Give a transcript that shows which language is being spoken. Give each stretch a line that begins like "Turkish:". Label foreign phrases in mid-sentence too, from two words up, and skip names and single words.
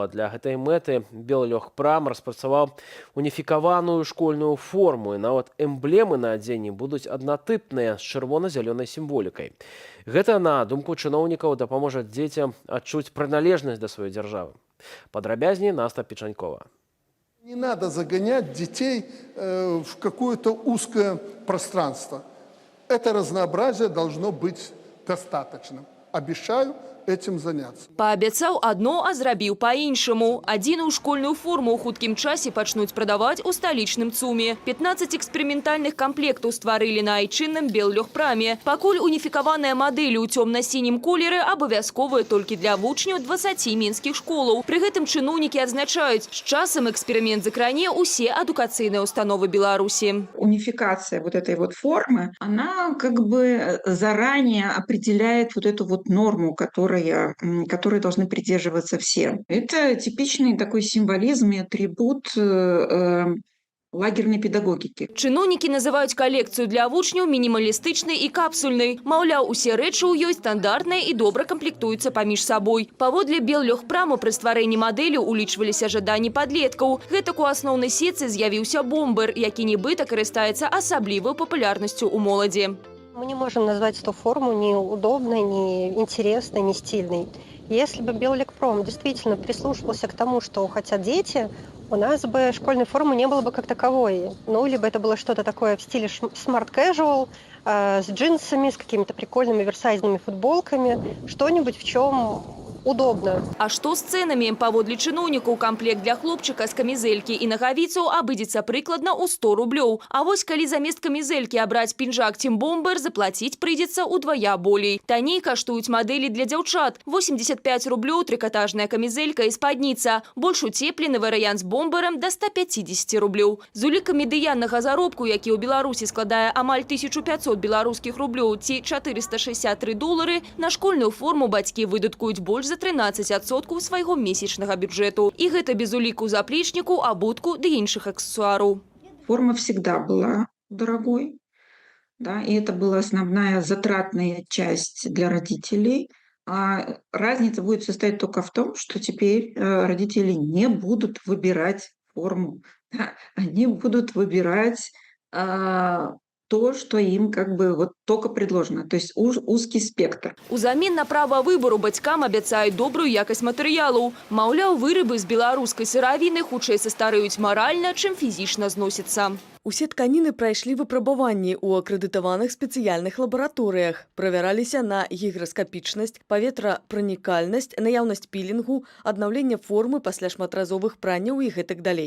Belarusian: Для гэтай мэты Беллегпрам распрацаваў уніфікаваную школьную форму. І нават эмблемы на адзенні будуць аднатыпныя з чырвона-зялёнай сімволікай. Гэта, на думку чыноўнікаў, дапаможа дзецям адчуць прыналежнасць да сваёй дзяржавы. Падрабязней Наста Печанькова.
Russian: Не надо загонять детей в какое-то узкое пространство. Это разнообразие должно быть достаточным. Обещаю этим заняться.
Belarusian: Паабяцаў адно, а зрабіў па-іншаму. Адзіную школьную форму ў хуткім часе пачнуць прадаваць у сталічным ЦУМе. 15 эксперыментальных камплектаў стварылі на айчынным Беллегпраме. Пакуль уніфікаваныя мадэлі ў цёмна-сінім колеры абавязковыя толькі для вучняў 20 мінскіх школаў. Пры гэтым чыноўнікі адзначаюць, з часам эксперымент закране ўсе адукацыйныя установы Беларусі.
Russian: Унификация вот этой вот формы, она как бы заранее определяет вот эту вот норму, которой должны придерживаться все. Это типичный такой символизм и атрибут лагерной педагогікі.
Belarusian: Чыноўнікі называюць калекцыю для вучняў мінімалістычнай і капсульнай. Маўляў, усе рэчы ў ёй стандартныя і добра камплектуюцца паміж сабой. Паводле Беллегпраму пры стварэнні мадэлі улічваліся жаданні падлеткаў. Гэтак у асноўнай сетцы з'явіўся бомбер, які нібыта карыстаецца асаблівай папулярнасцю ў моладзі.
Russian: Мы не можем назвать эту форму ни удобной, ни интересной, ни стильной. Если бы Беллегпром действительно прислушивался к тому, что хотят дети, у нас бы школьной формы не было бы как таковой. Ну, либо это было что-то такое в стиле
English: smart casual,
Russian: с джинсами, с какими-то прикольными оверсайзными футболками, что-нибудь, в чем удобно.
Belarusian: А што з цэнамі? Паводле чыноўнікаў камплект для хлопчыка з камізэлькі і нагавіцаў абыдзецца прыкладна ў 100 рублёў. А вось калі замест камізэлькі абраць пінжак ці бомбер, заплаціць прыйдзецца ўдвая болей. Танней каштуюць мадэлі для дзяўчат. 85 рублёў трыкатажная камізэлька і спадніца. Больш уцеплены варыянт з бомберам да 150 рублёў. З улікам медыяннага заробку, які ў Беларусі складае амаль 1500 беларускіх рублёў ці $463, на школьную форму бацькі выдаткуюць больш за 13% свайго месячнага бюджэту. І гэта без уліку заплечніку, абутку ды іншых аксессуараў.
Russian: Форма всегда была дорогой, да, и это была основная затратная часть для родителей. А разница будет состоять только в том, что теперь родители не будут выбирать форму, да, они будут выбирать то, что им как бы вот только предложено, то есть узкий спектр.
Belarusian: Узамен на права выбору бацькам абяцаюць добрую якасць матэрыялаў. Маўляў, вырабы з беларускай сыравіны хутчэй састарэюць маральна, чым фізічна зносяцца. Усе тканіны прайшлі выпрабаванні ў акрэдытаваных спецыяльных лабараторыях, правяраліся на гіграскапічнасць, паветрапранікальнасць, наяўнасць пілінгу, аднаўленне формы пасля шматразовых пранняў і гэтак далей.